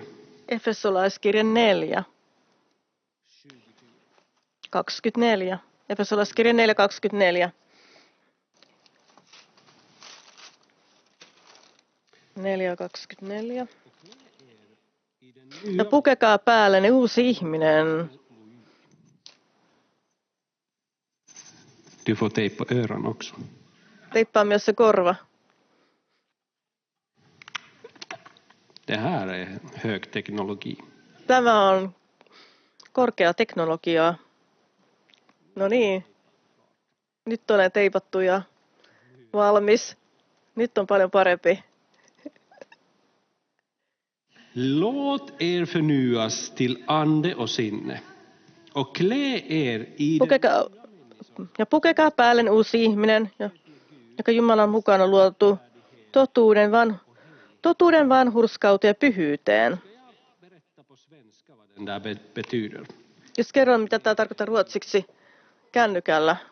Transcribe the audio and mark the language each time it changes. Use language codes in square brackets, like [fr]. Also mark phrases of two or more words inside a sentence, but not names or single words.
[fi] Efesolaiskirja 4. 24. Efesolaiskirja 4, 24. 4:24. Ja pukekaa päällenne uusi ihminen. [sv] Du får tejpa öron också. [fi] Teippaa myös se korva. [sv] Det här är högteknologi. [fi] Tämä on korkea teknologiaa. No niin. Nyt olen teipattu ja valmis. Nyt on paljon parempi. [sv] Låt er förnyas till ande och sinne och klä er i [fi] pukekaa päälle uusi ihminen, joka Jumalan mukana luotu totuuden vanhurskauteen ja pyhyyteen. Jos kerron, mitä tämä tarkoittaa ruotsiksi kännykällä.